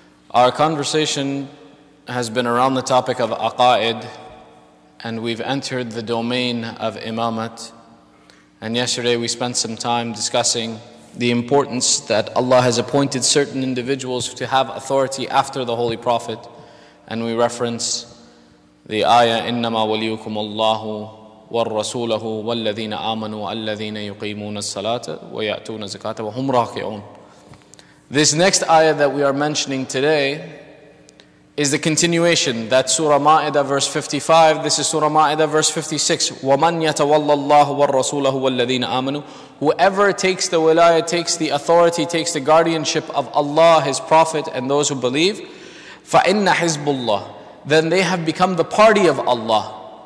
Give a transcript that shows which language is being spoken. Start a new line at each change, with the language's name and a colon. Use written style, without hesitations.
English: Our conversation has been around the topic of aqa'id, and we've entered the domain of Imamat. And yesterday we spent some time discussing the importance that Allah has appointed certain individuals to have authority after the Holy Prophet.
Arabic: And we reference the ayah, إِنَّمَا وَلِيُّكُمُ اللَّهُ وَالرَّسُولَهُ وَالَّذِينَ آمَنُوا الَّذِينَ يُقِيمُونَ الصَّلَاةَ وَيَأْتُونَ الزَّكَاةَ وَهُمْ رَاكِعُونَ.
English: This next ayah that we are mentioning today is the continuation. That's Surah Ma'idah verse 55. This is Surah Ma'idah verse 56. وَمَنْ يَتَوَلَّى اللَّهُ وَالرَّسُولَهُ وَالَّذِينَ آمَنُوا. Whoever takes the wilayah, takes the authority, takes the guardianship of Allah, His Prophet, and those who believe, فَإِنَّ حِزْبُ اللَّهِ, then they have become the party of Allah.